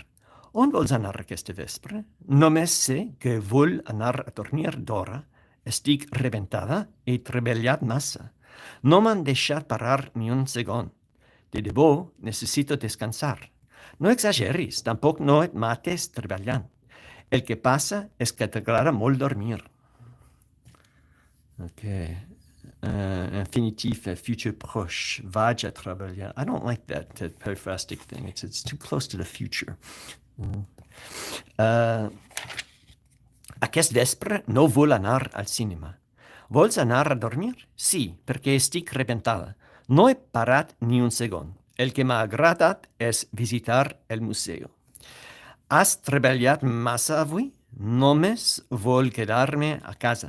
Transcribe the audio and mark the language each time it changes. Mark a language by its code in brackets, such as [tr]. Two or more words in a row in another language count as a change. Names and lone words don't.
[ca] On vols anar aquesta vespre? Només sé que vull anar a dormir d'hora. Estic rebentada i he treballat massa. No m'han deixat parar ni un segon. De debò, necessito descansar. No exageris, tampoc no et mates treballant. El que passa és que t'agrada molt dormir. [fr] Okay. Infinitif, future proche, [ca] vaig a treballar. [en] I don't like that periphrastic thing. It's too close to the future. [ca] Aquest vespre no vull anar al cinema. Vols anar a dormir? Sí, perquè estic rebentada. No he parat ni un segon. El que m'ha agradat és visitar el museu. Has treballat massa avui? Només vol quedar-me a casa.